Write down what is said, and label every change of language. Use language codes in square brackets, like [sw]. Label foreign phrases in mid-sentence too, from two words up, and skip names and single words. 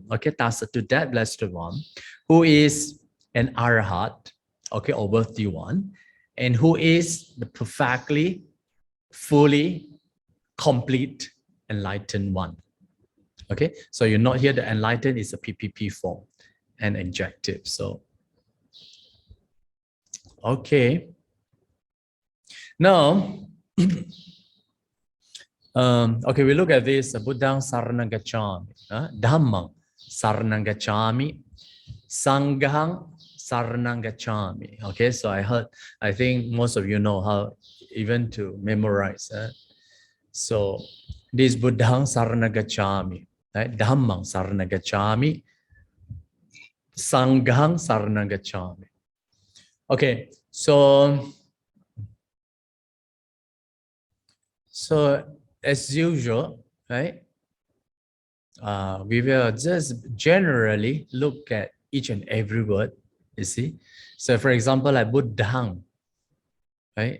[en] Okay, tassa, to that blessed one, who is an arahat, okay, or worthy one, and who is the perfectly, fully, complete, enlightened one. Okay, so you're not here. The enlightened is a PPP form and adjective. So, okay. Now, okay, we look at this. [pi] Buddhang saranang gacchami, Dhammang saranang gacchami, Sanghang saranang gacchami. [en] Okay, so I think most of you know how even to memorize. So this [pi] Buddhang saranang gacchami, [en] right? [pi] Dhammang saranang gacchami, Sanghang saranang gacchami. [en] Okay, so as usual, right? we will just generally look at each and every word, you see. So for example, like Buddhang, right?